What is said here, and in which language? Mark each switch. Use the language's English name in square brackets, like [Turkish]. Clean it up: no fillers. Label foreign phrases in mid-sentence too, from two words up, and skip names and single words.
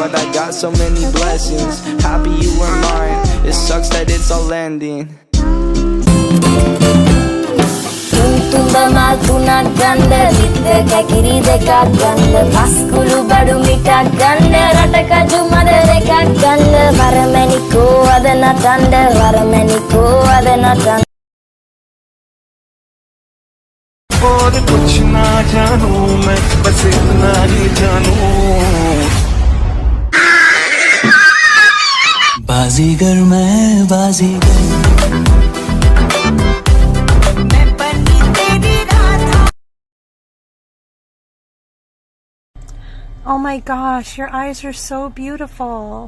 [English] but I got so many blessings. Happy you were mine, it sucks that it's all ending. [Sinhala] තුඹමල් තුනක් ගන්න විද්ද කැකිරි දෙකක් ගන්න පස්කුළු බඩු මිටක් ගන්න රට කජු මද දෙකක් ගන්න වරමැණිකෝ අද නටන්න වරමැණිකෝ අද නටන්න [Hindi] और कुछ ना जानूं मैं बस इतना ही जानूं बाजीगर मैं बाजीगर [English] Oh my gosh, your eyes are so beautiful.